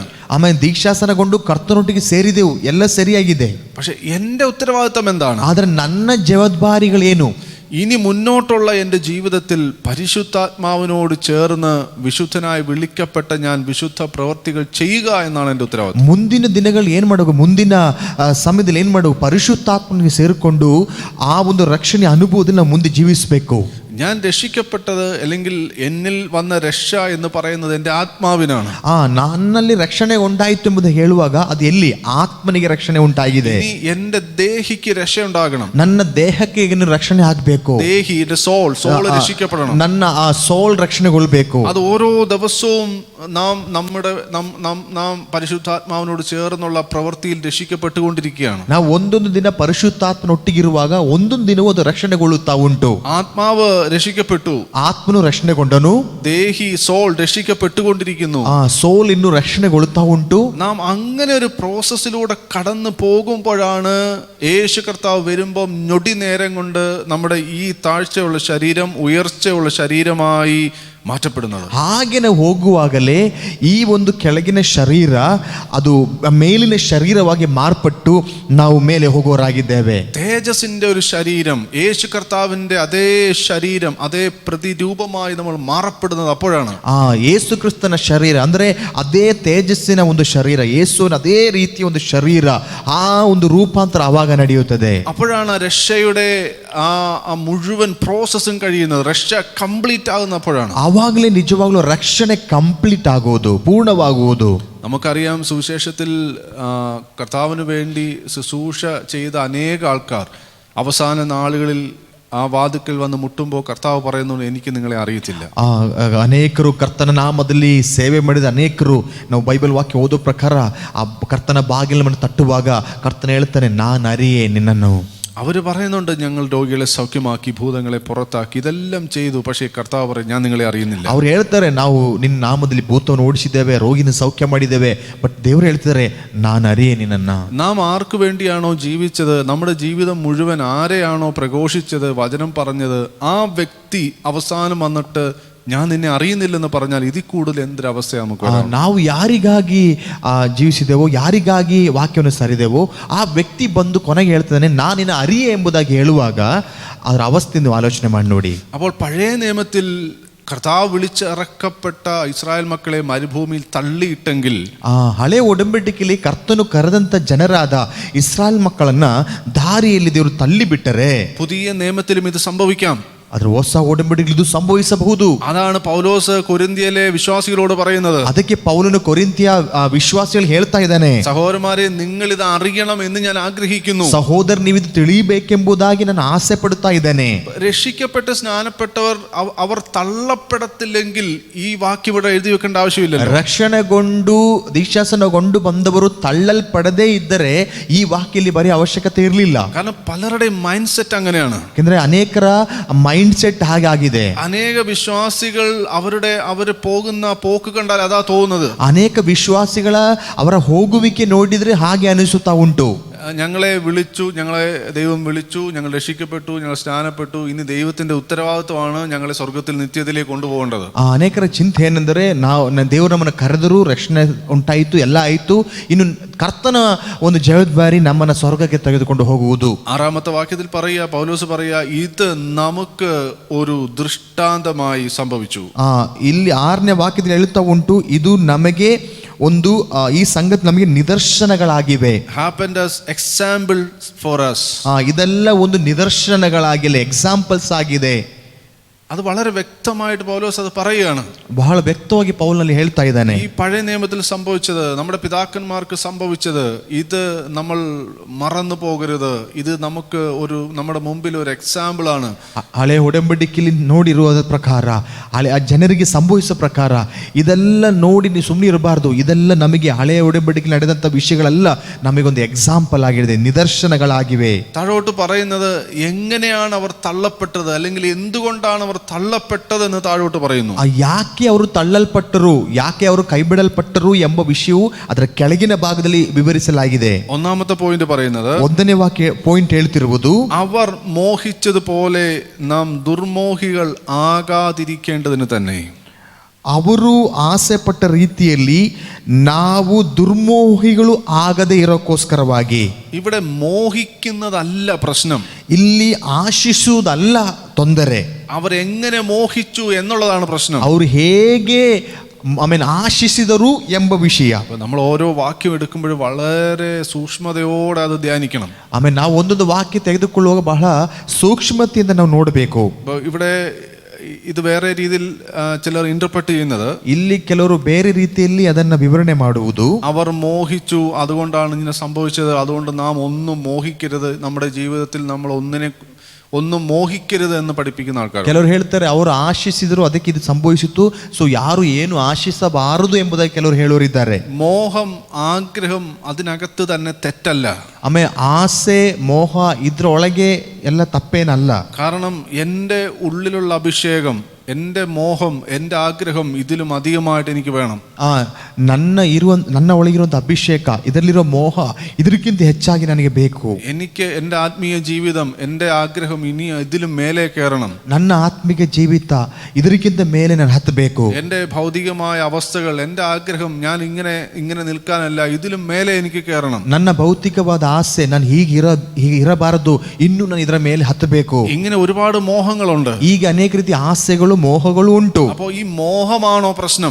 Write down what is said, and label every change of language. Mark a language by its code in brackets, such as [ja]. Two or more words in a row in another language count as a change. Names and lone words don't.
[kn] ಆಮೇಲೆ ದೀಕ್ಷಾಸನಗೊಂಡು ಕರ್ತನೊಟ್ಟಿಗೆ ಸೇರಿದೆವು, ಎಲ್ಲ ಸರಿಯಾಗಿದೆ. [ml] പക്ഷെ എന്റെ ഉത്തരവാദിത്തം എന്താണ്? [kn] ಆದ್ರೆ ನನ್ನ ಜವಾಬ್ದಾರಿಗಳೇನು? [ml] ഇനി മുന്നോട്ടുള്ള എൻ്റെ ജീവിതത്തിൽ പരിശുദ്ധാത്മാവിനോട് ചേർന്ന് വിശുദ്ധനായി വിളിക്കപ്പെട്ട ഞാൻ വിശുദ്ധ പ്രവർത്തികൾ ചെയ്യുക എന്നാണ് എൻ്റെ ഉത്തരവാദിത്വം. [kn] ಮುಂದಿನ ದಿನಗಳು ಏನು ಮಾಡಬೇಕು, ಮುಂದಿನ ಸಮಯದಲ್ಲಿ ಏನು ಮಾಡಬೇಕು, ಪರಿಶುದ್ಧಾತ್ಮನಿಗೆ ಸೇರಿಕೊಂಡು ಆ ಒಂದು ರಕ್ಷಣೆ ಅನುಭವದಲ್ಲಿ ನಾವು ಮುಂದೆ ಜೀವಿಸಬೇಕು. [ml] ഞാൻ രക്ഷിക്കപ്പെട്ടത് അല്ലെങ്കിൽ എന്നിൽ വന്ന രക്ഷ എന്ന് പറയുന്നത് എൻ്റെ ആത്മാവിനാണ്. [kn] ನನ್ನಲ್ಲಿ ರಕ್ಷಣೆ ಉಂಟಾಯಿತು ಎಂಬುದು ಹೇಳುವಾಗ ಅದು ಎಲ್ಲಿ? ಆತ್ಮನಿಗೆ ರಕ್ಷಣೆ ಉಂಟಾಗಿದೆ. [ml] എൻ്റെ ദേഹിക്ക് രക്ഷ ഉണ്ടാകണം. [kn] ನನ್ನ ದೇಹಕ್ಕೆ ಈಗ ರಕ್ಷಣೆ ಆಗಬೇಕು. [ml] ദേഹി, സോൾ രക്ഷിക്കപ്പെടണം. [kn] ನನ್ನ ಆ ಸೋಲ್ ರಕ್ಷಣೆಗೊಳ್ಳಬೇಕು. [ml] അത് ഓരോ ദിവസവും നാം പരിശുദ്ധാത്മാവിനോട് ചേർന്നുള്ള പ്രവൃത്തിയിൽ രക്ഷിക്കപ്പെട്ടുകൊണ്ടിരിക്കുകയാണ്. [kn] ನಾವು ಒಂದೊಂದು ದಿನ ಪರಿಶುದ್ಧಾತ್ಮನೊಟ್ಟಿಗಿರುವಾಗ ಒಂದೊಂದು ದಿನವೂ ಅದು ರಕ್ಷಣೆಗೊಳ್ಳುತ್ತಾ ಉಂಟು. [ml] ആത്മാവ് രക്ഷിക്കപ്പെട്ടു, [kn] ಆತ್ಮನು ರಕ್ಷಣೆಗೊಂಡನು. [ml] ദേഹി, സോൾ രക്ഷിക്കപ്പെട്ടുകൊണ്ടിരിക്കുന്നു. [kn] ಸೋಲ್ ಇನ್ನು രക്ഷಣೆಗೊಳ್ಳುತ್ತಾ ಉಂಟು. [ml] നാം അങ്ങനെ ഒരു പ്രോസസ്സിലൂടെ കടന്നു പോകുമ്പോഴാണ് യേശു കർത്താവ് വരുമ്പോൾ ഞൊടി നേരം കൊണ്ട് നമ്മുടെ ഈ താഴ്ചയുള്ള ശരീരം ഉയർച്ചയുള്ള ശരീരമായി മാറ്റപ്പെടുന്നത്. [kn] ಹಾಗೆನೆ ಹೋಗುವಾಗಲೇ ಈ ಒಂದು ಕೆಳಗಿನ ಶರೀರ ಅದು ಮೇಲಿನ ಶರೀರವಾಗಿ ಮಾರ್ಪಟ್ಟು ನಾವು ಮೇಲೆ ಹೋಗೋರಾಗಿದ್ದೇವೆ. [ml] തേജസ്സിന്റെ ഒരു ശരീരം, യേശു കർത്താവിന്റെ അതേ ശരീരം, അതേ പ്രതിരൂപമായി നമ്മൾ മാറപ്പെടുന്നത് അപ്പോഴാണ്. [kn] ಯೇಸು ಕ್ರಿಸ್ತನ ಶರೀರ ಅಂದ್ರೆ ಅದೇ ತೇಜಸ್ಸಿನ ಒಂದು ಶರೀರ, ಯೇಸುವಿನ ಅದೇ ರೀತಿಯ ಒಂದು ಶರೀರ, ಆ ಒಂದು ರೂಪಾಂತರ ಆವಾಗ ನಡೆಯುತ್ತದೆ. [ml] അപ്പോഴാണ് രക്ഷയുടെ ആ മുഴുവൻ പ്രോസസ്സും കഴിയുന്നത്. രക്ഷ കംപ്ലീറ്റ് ആകുന്നപ്പോഴാണ്. [kn] ಆವಾಗಲೇ ನಿಜವಾಗ್ಲೂ ರಕ್ಷಣೆ ಕಂಪ್ಲೀಟ್ ಆಗುವುದು, ಪೂರ್ಣವಾಗುವುದು. [ml] നമുക്കറിയാം, സുവിശേഷത്തിൽ കർത്താവിന് വേണ്ടി ശുശ്രൂഷ ചെയ്ത അനേക ആൾക്കാർ അവസാന നാളുകളിൽ ആ വാതിക്കൽ വന്ന് മുട്ടുമ്പോൾ കർത്താവ് പറയുന്നു, എനിക്ക് നിങ്ങളെ അറിയത്തില്ല. [kn] ಅನೇಕರು ಕರ್ತನ ನಾಮದಲ್ಲಿ ಸೇವೆ ಮಾಡಿದ ಅನೇಕರು ನಾವು ಬೈಬಲ್ ವಾಕ್ಯ ಓದೋ ಪ್ರಕಾರ ಆ ಕರ್ತನ ಬಾಗಿಲನ್ನು ತಟ್ಟುವಾಗ ಕರ್ತನ ಹೇಳ್ತಾನೆ, ನಾನು ಅರಿಯೇ ನಿನ್ನನ್ನು. [ml] അവർ പറയുന്നുണ്ട്, ഞങ്ങൾ രോഗികളെ സൗഖ്യമാക്കി, ഭൂതങ്ങളെ പുറത്താക്കി, ഇതെല്ലാം ചെയ്തു. പക്ഷേ കർത്താവ് പറയും, ഞാൻ നിങ്ങളെ അറിയുന്നില്ല. [kn] ಅವ್ರು ಹೇಳ್ತಾರೆ, ನಾವು ನಿನ್ನ ನಾಮದಲ್ಲಿ ಭೂತವನ್ನು ಓಡಿಸಿದ್ದೇವೆ, ರೋಗಿನ ಸೌಖ್ಯ ಮಾಡಿದ್ದೇವೆ. ಬಟ್ ದೇವರು ಹೇಳ್ತಾರೆ, ನಾನು ಅರಿಯೇ ನಿನ್ನನ್ನ. [ml] നാം ആർക്ക് വേണ്ടിയാണോ ജീവിച്ചത്, നമ്മുടെ ജീവിതം മുഴുവൻ ആരെയാണോ പ്രഘോഷിച്ചത്, വചനം പറഞ്ഞത്, ആ വ്യക്തി അവസാനം വന്നിട്ട് ഞാൻ നിന്നെ അറിയുന്നില്ലെന്ന് പറഞ്ഞാൽ ഇതിൽ കൂടുതൽ എന്തൊരവസ്ഥ നമുക്ക്. [kn] ನಾವು ಯಾರಿಗಾಗಿ ಜೀವಿಸಿದೆವೋ, ಯಾರಿಗಾಗಿ ವಾಕ್ಯವನ್ನು ಸರಿದೆವೋ, ಆ ವ್ಯಕ್ತಿ ಬಂದು ಕೊನೆಗೆ ಹೇಳ್ತಾನೆ, ನಾನು ನಿನ್ನ ಅರಿಯೇ ಎಂಬುದಾಗಿ ಹೇಳುವಾಗ ಅದರ ಅವಸ್ಥೆಯನ್ನು ಆಲೋಚನೆ ಮಾಡಿ ನೋಡಿ. [ml] അപ്പോൾ പഴയ നിയമത്തിൽ കർത്താവ് വിളിച്ചിറക്കപ്പെട്ട ഇസ്രായേൽ മക്കളെ മരുഭൂമിയിൽ തള്ളിയിട്ടെങ്കിൽ, [kn] ಹಳೆ ಒಡಂಬಡಿಕೆಯಲ್ಲಿ ಕರ್ತನು ಕರೆದಂತ ಜನರಾದ ಇಸ್ರಾಯೇಲ್ ಮಕ್ಕಳನ್ನ ದಾರಿಯಲ್ಲಿ ದೇವರು ತಳ್ಳಿ ಬಿಟ್ಟರೆ, [ml] പുതിയ നിയമത്തിലും ഇത് സംഭവിക്കാം. [kn] ಆದ್ರೆ ಹೊಸ ಒಡಂಬಡಿಕೆಯಲ್ಲಿ ಇದು ಸಂಭವಿಸಬಹುದು. [ml] അതാണ് പൗലോസ് കൊരിന്ത്യയിലെ വിശ്വാസികളോട് പറയുന്നത്. [kn] ಅದಕ್ಕೆ ಪೌಲನು ಕೊರಿಂಥಿಯ ವಿಶ್ವಾಸಿಗಳು ಹೇಳ್ತಾ ಇದ್ದಾನೆ, [ml] സഹോദരന്മാരെ, നിങ്ങൾ ഇത് അറിയണം എന്ന് ഞാൻ ആഗ്രഹിക്കുന്നു. [kn] ಸಹೋದರ, ನೀವು ಇದು ತಿಳಿಯಬೇಕೆಂಬುದಾಗಿ ನಾನು ಆಸೆ ಪಡುತ್ತಾ ಇದ್ದೇನೆ. [ml] രക്ഷിക്കപ്പെട്ട് സ്നാനപ്പെട്ടവർ അവർ തള്ളപ്പെടത്തില്ലെങ്കിൽ ഈ വാക്യം ഇവിടെ എഴുതി വെക്കേണ്ട ആവശ്യമില്ല. [kn] ರಕ್ಷಣೆಗೊಂಡು ದೀಕ್ಷಾಸನಗೊಂಡು ಬಂದವರು ತಳ್ಳಲ್ಪಡದೇ ಇದ್ದರೆ ಈ ವಾಕ್ಯದಲ್ಲಿ ಬರೀ ಅವಶ್ಯಕತೆ ಇರಲಿಲ್ಲ. [ml] കാരണം പലരുടെയും [en] mind set [ml] അങ്ങനെയാണ്. [kn] ಯಾಕಂದ್ರೆ ಅನೇಕರ [en] mind set [kn] ಹಾಗೆ ಆಗಿದೆ. [ml] അനേക വിശ്വാസികൾ അവർ പോകുന്ന പോക്ക് കണ്ടാൽ അതാ തോന്നുന്നത്. [kn] ಅನೇಕ ವಿಶ್ವಾಸಿಗಳ ಅವರ ಹೋಗುವಿಕೆ ನೋಡಿದ್ರೆ ಹಾಗೆ ಅನಿಸುತ್ತಾ ಉಂಟು. [ml] ഞങ്ങളെ വിളിച്ചു, ഞങ്ങളെ ദൈവം വിളിച്ചു, ഞങ്ങൾ രക്ഷിക്കപ്പെട്ടു, ഞങ്ങൾ സ്നാനപ്പെട്ടു, ഇനി ദൈവത്തിന്റെ ഉത്തരവാദിത്വമാണ് ഞങ്ങളെ സ്വർഗത്തിൽ നിത്യത്തിലേക്ക് കൊണ്ടുപോകേണ്ടത്. [kn] ಅನೇಕರ ಚಿಂತೆ ಏನೆಂದರೆ ದೇವರು ನಮ್ಮನ್ನು ಕರೆದರು, ರಕ್ಷಣೆ ಉಂಟಾಯಿತು, ಎಲ್ಲ ಆಯಿತು, ಇನ್ನು ಕರ್ತನ ಒಂದು ಜವಾಬ್ದಾರಿ ನಮ್ಮನ್ನು ಸ್ವರ್ಗಕ್ಕೆ ತೆಗೆದುಕೊಂಡು ಹೋಗುವುದು. [ml] 6ാമത്തെ വാക്യത്തിൽ പറയുക, പൗലോസ് പറയുക, ഇത് നമുക്ക് ഒരു ദൃഷ്ടാന്തമായി സംഭവിച്ചു. [kn] ಇಲ್ಲಿ 6ನೇ ವಾಕ್ಯದಲ್ಲಿ ಹೇಳುತ್ತಾ ಉಂಟು, ಇದು ನಮಗೆ ಒಂದು ಈ ಸಂಗತಿ ನಮಗೆ ನಿದರ್ಶನಗಳಾಗಿವೆ. [en] happened as examples for us. [kn] ಇದೆಲ್ಲ ಒಂದು ನಿದರ್ಶನಗಳಾಗಿಲ್ಲ, ಎಕ್ಸಾಂಪಲ್ಸ್ ಆಗಿದೆ. [ml] അത് വളരെ വ്യക്തമായിട്ട് പൗലോസ് അത് പറയുകയാണ്. ಬಹಳ ವ್ಯಕ್ತವಾಗಿ ಪೌಲನಲ್ಲಿ ಹೇಳ್ತಾ ಇದ್ದಾನೆ. [kn] ഈ പഴയ നിയമത്തിൽ സംഭവിച്ചത്, നമ്മുടെ പിതാക്കന്മാർക്ക് സംഭവിച്ചത്, ഇത് നമ്മൾ മറന്നു പോകരുത്. ഇത് നമുക്ക് നമ്മുടെ മുമ്പിൽ ഒരു എക്സാമ്പിൾ ആണ്. ಹಳೆ ಒಡಂಬಡಿಕೆಯಲ್ಲಿ ನೋಡಿರುವ ಪ್ರಕಾರ, ಆ ಜನರಿಗೆ ಸಂಭವಿಸಿದ ಪ್ರಕಾರ ಇದೆಲ್ಲ ನೋಡಿ ನೀವು ಸುಮ್ಮನೆ ಇರಬಾರ್ದು. ಇದೆಲ್ಲ ನಮಗೆ ಹಳೆಯ ಒಡಂಬಡಿಕೆಯಲ್ಲಿ ನಡೆದಂಥ ವಿಷಯಗಳೆಲ್ಲ ನಮಗೊಂದು ಎಕ್ಸಾಂಪಲ್ ಆಗಿದೆ, ನಿದರ್ಶನಗಳಾಗಿವೆ. [ml] താഴോട്ട് പറയുന്നത് എങ്ങനെയാണ് അവർ തള്ളപ്പെട്ടത്, അല്ലെങ്കിൽ എന്തുകൊണ്ടാണ് അവർ തള്ളപ്പെട്ടതെന്ന് താഴോട്ട് പറയുന്നു. [kn] ಯಾಕೆ ಅವರು ತಳ್ಳಲ್ಪಟ್ಟರು, ಯಾಕೆ ಅವರು ಕೈಬಿಡಲ್ಪಟ್ಟರು ಎಂಬ ವಿಷಯವು ಅದರ ಕೆಳಗಿನ ಭಾಗದಲ್ಲಿ ವಿವರಿಸಲಾಗಿದೆ. [ml] 1ാമത്തെ പോയിന്റ് പറയുന്നത്, [kn] 1ನೇ ವಾಕ್ಯ ಪಾಯಿಂಟ್ ಹೇಳ್ತಿರುವುದು, [ml] അവർ മോഹിച്ചതുപോലെ നാം ദുർമോഹികൾ ആകാതിരിക്കേണ്ടതിന് തന്നെ. [kn] ಅವರು ಆಸೆ ಪಟ್ಟ ರೀತಿಯಲ್ಲಿ ನಾವು ದುರ್ಮೋಹಿಗಳು ಆಗದೆ ಇರೋಕ್ಕೋಸ್ಕರವಾಗಿ. [ml] ഇവിടെ മോഹിക്കുന്നതല്ല പ്രശ്നം, [kn] ಇಲ್ಲಿ ಆಶಿಸುವುದಲ್ಲ ತೊಂದರೆ, [ml] അവരെങ്ങനെ മോഹിച്ചു എന്നുള്ളതാണ് പ്രശ്നം. [kn] ಅವರು ಹೇಗೆ ആശിಸಿದರು ಎಂಬ ವಿಷಯ. [ml] നമ്മൾ ഓരോ വാക്യം എടുക്കുമ്പോഴും വളരെ സൂക്ഷ്മതയോടെ അത് ധ്യാനിക്കണം. [kn] ನಾವು ಒಂದೊಂದು ವಾಕ್ಯ ತೆಗೆದುಕೊಳ್ಳುವಾಗ ಬಹಳ ಸೂಕ್ಷ್ಮತೆಯಿಂದ ನಾವು ನೋಡಬೇಕು. [ml] ഇവിടെ ഇത് വേറെ രീതിയിൽ ചിലർ ഇന്റർപ്രറ്റ് ചെയ്യുന്നത്, [kn] ಇಲ್ಲಿ ಕೆಲವರು ಬೇರೆ ರೀತಿಯಲ್ಲಿ ಅದನ್ನ ವಿವರಣೆ ಮಾಡುವುದು, [ml] അവർ മോഹിച്ചു, അതുകൊണ്ടാണ് ഇങ്ങനെ സംഭവിച്ചത്, അതുകൊണ്ട് നാം ഒന്നും മോഹിക്കരുത്, നമ്മുടെ ജീവിതത്തിൽ നമ്മൾ ഒന്നും മോഹിക്കരുത് എന്ന് പഠിപ്പിക്കുന്ന ആൾക്കാർ. [kn] ಕೆಲವರು ಹೇಳ್ತಾರೆ ಅವರು ಆಶಿಸಿದ್ರು ಅದಕ್ಕೆ ಇದು ಸಂಭವಿಸಿತು, ಸೊ ಯಾರು ಏನು ಆಶಿಸಬಾರದು ಎಂಬುದಾಗಿ ಕೆಲವರು ಹೇಳೋರಿದ್ದಾರೆ. [ml] മോഹം, ആഗ്രഹം അതിനകത്ത് തന്നെ തെറ്റല്ല. [kn] ಆಮೇಲೆ ಆಸೆ, ಮೋಹ ಇದ್ರೊಳಗೆ ಎಲ್ಲ ತಪ್ಪೇನಲ್ಲ. [ml] കാരണം എൻ്റെ ഉള്ളിലുള്ള അഭിഷേകം, എൻ്റെ മോഹം, എൻ്റെ ആഗ്രഹം ഇതിലും അധികമായിട്ട് എനിക്ക് വേണം. [kn] ನನ್ನ ಒಳಗಿರುವಂಥ ಅಭಿಷೇಕ, ಇದರಲ್ಲಿರೋ ಮೋಹ ಇದಕ್ಕಿಂತ ಹೆಚ್ಚಾಗಿ ನನಗೆ ಬೇಕು. [ml] എനിക്ക് എൻ്റെ ആത്മീയ ജീവിതം, എൻ്റെ ആഗ്രഹം ഇനി ഇതിലും മേലെ കയറണം. [kn] ನನ್ನ ಆತ್ಮಿಕ ಜೀವಿತ ಇದಕ್ಕಿಂತ ಮೇಲೆ ನಾನು ಹತ್ತಬೇಕು. [ml] എൻ്റെ ഭൗതികമായ അവസ്ഥകൾ, എൻ്റെ ആഗ്രഹം, ഞാൻ ഇങ്ങനെ നിൽക്കാനല്ല, ഇതിലും മേലെ എനിക്ക് കയറണം. [kn] ನನ್ನ ಭೌತಿಕವಾದ ಆಸೆ, ನಾನು ಹೀಗೆ ಇರಬಾರದು, ಇನ್ನು ನಾನು ಇದರ ಮೇಲೆ ಹತ್ತಬೇಕು. [ml] ഇങ്ങനെ ഒരുപാട് മോഹങ്ങളുണ്ട്. [kn] ಈಗ ಅನೇಕ ರೀತಿಯ ಆಸೆಗಳು, ಮೋಹಗಳು ಉಂಟು. [ml] അപ്പോ ഈ മോഹമാണോ പ്രശ്നം?